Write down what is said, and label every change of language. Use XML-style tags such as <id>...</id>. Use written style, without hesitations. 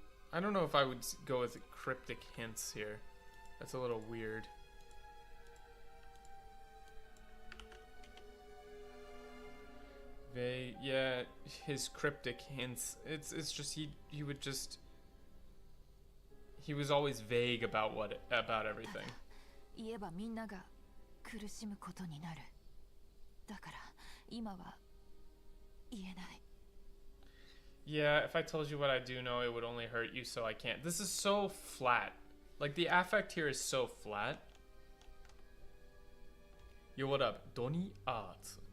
<en>I don't know if I would go with cryptic hints here. That's a little weird. Yeah, his cryptic hints. It's just he would just. He was always vague about everything.</en> <ja>言えばみんなが苦しむことになる。だから今は言えない。</ja> <en>Yeah, if I told you what I do know, it would only hurt you, so I can't. This is so flat. Like, the affect here is so flat. Yo, what up? Doni Art.</en>